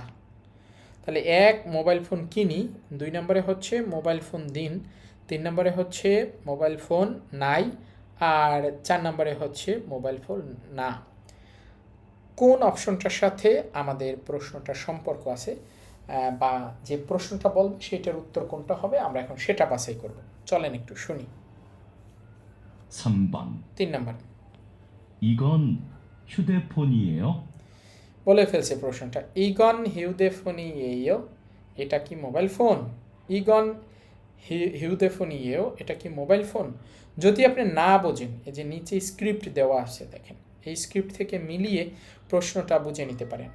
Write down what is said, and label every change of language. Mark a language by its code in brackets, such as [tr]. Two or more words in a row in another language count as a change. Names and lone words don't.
[bn] তাহলে 1 [en] mobile phone [bn] কিনি, 2 নম্বরে হচ্ছে [en] mobile phone [bn] দিন, 3 নম্বরে হচ্ছে [en] mobile phone [bn] নাই, আর 4 নম্বরে হচ্ছে [en] mobile phone [bn] না। কোন অপশনটার সাথে আমাদের প্রশ্নটার সম্পর্ক আছে বা যে প্রশ্নটা বলবে সেটার উত্তর কোনটা হবে আমরা এখন সেটা বাছাই করব। চলেন একটু শুনি। [ko] 3번 [bn] 3 নম্বর [ko] 이건 휴대폰이에요? [bn] বলে ফেলছে প্রশ্নটা [ko] 이건 휴대폰이에요, [bn] এটা কি [en] mobile phone? [ko] 이건 휴대폰이에요, [bn] এটা কি [en] mobile phone? [bn] যদি আপনি না বোঝেন এই যে নিচে স্ক্রিপ্ট দেওয়া আছে দেখেন, এই স্ক্রিপ্ট থেকে মিলিয়ে প্রশ্নটা বুঝে নিতে পারেন।